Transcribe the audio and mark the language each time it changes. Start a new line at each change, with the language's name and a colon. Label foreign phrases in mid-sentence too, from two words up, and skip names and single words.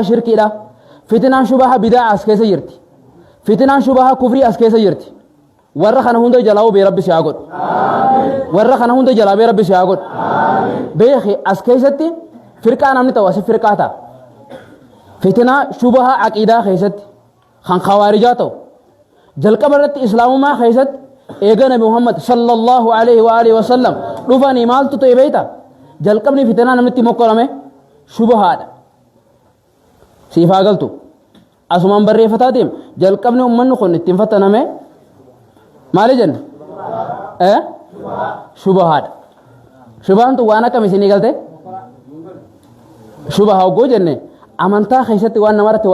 Oromo: shirkiidha fitinaan shubahaa bidaa as keessa jirti fitinaan shubahaa kufrii as keessa jirti warra kana hunda jalaa bee rabbi si haa godhu warra kana hunda jalaa bee rabbi si haa godhu beeki as keessatti firqaa namni ta'u asi firqaa ta'a fitinaa shubahaa aqiidaa keessatti kan khawaarijaa ta'u jalqaba irratti islaamummaa keessatti eega nabi muhammad
Arabic: صلى الله عليه وآله وسلم
Oromo: dhufanii maaltu ta'e beeyta jalqabni fitinaa namnitti mokkorame shubahaadha siifaa galtu asumaan barreeffataa deem jalqabni ummanni kun ittiin fattaname maali jenne shubahaadha shubahantu waan akkam isinii galte shubaha hoggoo jenne amantaa keessatti waan namarratti